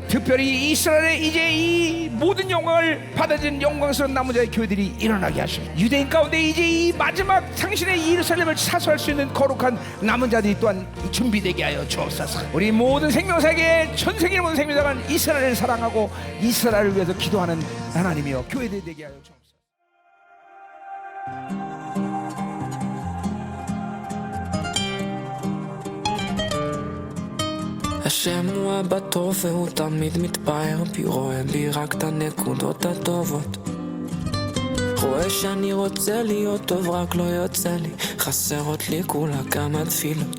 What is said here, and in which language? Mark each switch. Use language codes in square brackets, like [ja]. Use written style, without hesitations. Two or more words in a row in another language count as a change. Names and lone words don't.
[ko] 특별히 이스라엘의 이제 이 모든 영광을 받아진 영광스러운 남은 자의 교회들이 일어나게 하시고, 유대인 가운데 이제 이 마지막 당신의 예루살렘을 사수할 수 있는 거룩한 남은 자들이 또한 준비되게 하여 주옵소서. 우리 모든 생명사에게 전 세계 모든 생명사가 이스라엘을 사랑하고 이스라엘을 위해서 기도하는 하나님이여 교회들이 되게 하여 주옵소서. [he] השם הוא אבא טוב והוא תמיד מתפאר בי, רואה בי רק את הנקודות הטובות. רואה שאני רוצה להיות טוב רק לא יוצא לי, חסרות לי כולה כמה תפילות.